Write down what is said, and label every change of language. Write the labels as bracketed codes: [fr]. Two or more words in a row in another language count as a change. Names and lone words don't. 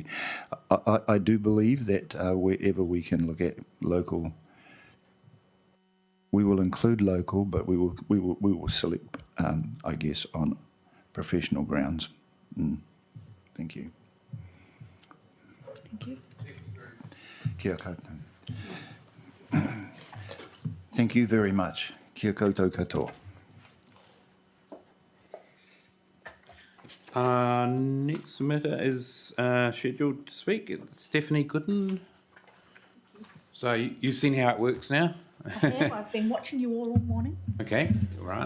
[en] I do believe that wherever we can look at local, we will include local, but we will select, I guess, on professional grounds. Thank you. Thank you. [mi] Kia koutou. [en] Thank you very much. [mi] Kia koutou katoa. [en] Next submitter is scheduled to speak. It's Stephanie Gooden. So you've seen how it works now? I have. I've been watching you all morning. Okay, all right.